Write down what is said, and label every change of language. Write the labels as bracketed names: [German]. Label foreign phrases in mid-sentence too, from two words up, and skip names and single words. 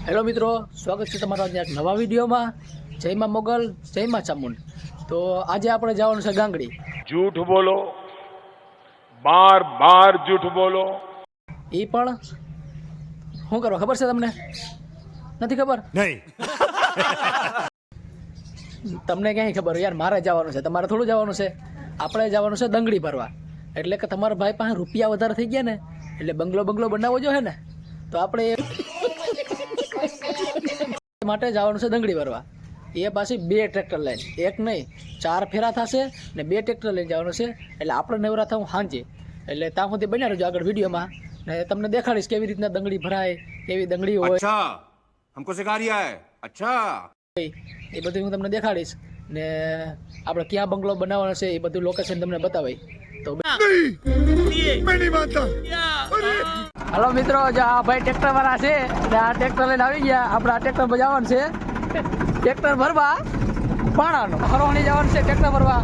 [Gujarati] મિત્રો, સ્વાગત છે તમારા આજના એક નવા વિડીયોમાં। જય માં મોગલ, જય માં ચામુંડ। તો આજે આપણે જવાનું છે ગાંગડી। [Hindi] झूठ बोलो, बार बार झूठ बोलो। [Gujarati] એ પણ શું કરો ખબર છે તમને? નથી ખબર? નહીં। તમને ક્યાંય ખબર યાર? મારે જવાનું છે, તમારે થોડું જવાનું છે। આપણે જવાનું છે દંગડી ભરવા। એટલે કે તમારા ભાઈ પાસે રૂપિયા વધારે થઈ ગયા ને, એટલે બંગલો બનાવવો જોઈએ ને, તો આપણે માટે જવાનું છે દંગડી ભરવા। એ પાછી 2 ટ્રેક્ટર લઈને, એક નહીં 4 ફેરા થશે ને 2 ટ્રેક્ટર લઈને જવાનું છે। એટલે આપણે નવરા થવું સાંજે, એટલે ત્યાં સુધી બન્યા રહેજો આગળ વિડીયોમાં, ને તમને દેખાડીશ કેવી રીતના દંગડી ભરાય, કેવી દંગડી હોય। [Hindi] अच्छा हमको सिखा रिया है। अच्छा [Gujarati] એ બધું હું તમને દેખાડીશ ને આપણે ક્યાં બંગલો બનાવવાનો છે એ બધું લોકેશન તમને બતાવાય। તો હાલો મિત્રો, જો આ ભાઈ ટ્રેક્ટર વાળા છે, આ ટ્રેક્ટર લઈને આવી ગયા। આપણે આ ટ્રેક્ટર પર જવાનું છે, ટ્રેક્ટર ભરવા પાણાનો ફરવાની જવાનું છે ટ્રેક્ટર ભરવા।